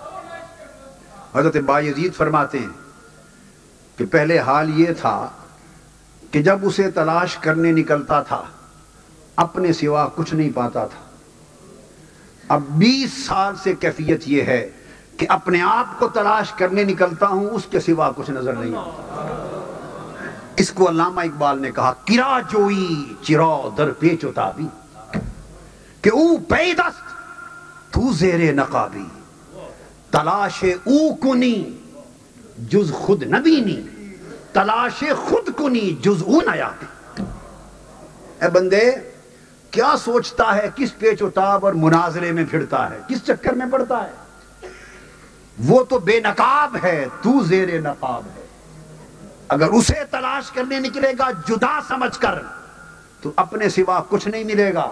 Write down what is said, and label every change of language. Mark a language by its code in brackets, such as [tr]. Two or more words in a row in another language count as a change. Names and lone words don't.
[ur] حضرت بایزید فرماتے ہیں کہ پہلے حال یہ تھا کہ جب اسے تلاش کرنے نکلتا تھا اپنے سوا کچھ نہیں پاتا تھا، اب 20 سال سے کیفیت یہ ہے کہ اپنے آپ کو تلاش کرنے نکلتا ہوں، اس کے سوا کچھ نظر نہیں آتا۔ اس کو علامہ اقبال نے کہا [fa] کرا جوئی چرا در پیچ اتابی، کہ او پیدست تو زیر نقابی، تلاش او کنی جز خود نبینی، تلاش خود کنی جز او نیابی۔ [ur] اے بندے کیا سوچتا ہے، کس پیچ اتاب اور مناظرے میں پھرتا ہے، کس چکر میں پڑتا ہے؟ وہ تو بے نقاب ہے، تو زیر نقاب ہے۔ اگر اسے تلاش کرنے نکلے گا جدا سمجھ کر تو اپنے سوا کچھ نہیں ملے گا۔